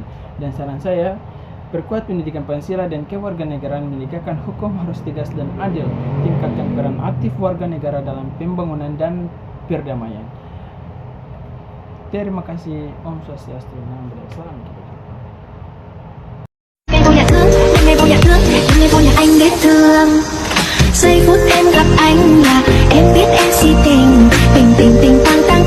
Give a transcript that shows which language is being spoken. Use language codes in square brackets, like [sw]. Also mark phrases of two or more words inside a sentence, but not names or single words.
[id] Dan saran saya, perkuat pendidikan Pancasila dan kewarganegaraan, menegakkan hukum harus tegas dan adil, tingkatkan peran aktif warga negara dalam pembangunan dan perdamaian. Terima kasih. [ban] Om Swastiastu, [pi] Namo Buddhaya, [id] salam kebajikan. [vi] Ngày vô nhà anh biết thương. Giây phút em gặp anh là em biết em si tình, tình tình tình tăng